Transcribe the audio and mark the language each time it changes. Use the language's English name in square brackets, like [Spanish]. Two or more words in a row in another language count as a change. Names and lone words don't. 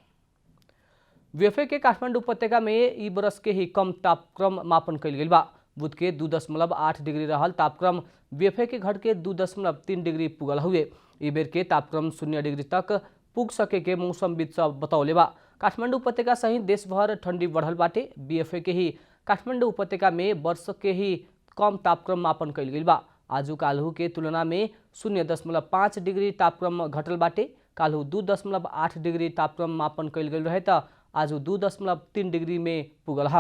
[Bhojpuri] बीएफए के काठमाडौँ उपत्यका में ई बरस के ही कम तापक्रम मापन कैल गई बा। बुध के 2.8 डिग्री रहल तापक्रम बीएफए के घट के 2.3 डिग्री पुगल हुए। ई बेर के तापक्रम 0 डिग्री तक पुग सके के मौसमविद सब बतौले बा। काठमाडौँ उपत्यका सहित देशभर ठंडी बढ़ल बाटे। बीएफए के ही काठमाडौँ उपत्यका में वर्ष के ही कम तापक्रम मापन कैल गई बा। आजू काल्हू के तुलना में 0.5 डिग्री तापक्रम घटल बाटे। काल्हू 2.8 डिग्री तापक्रम मापन कैल गई रहे त आज 2.3 डिग्री में पुगल है।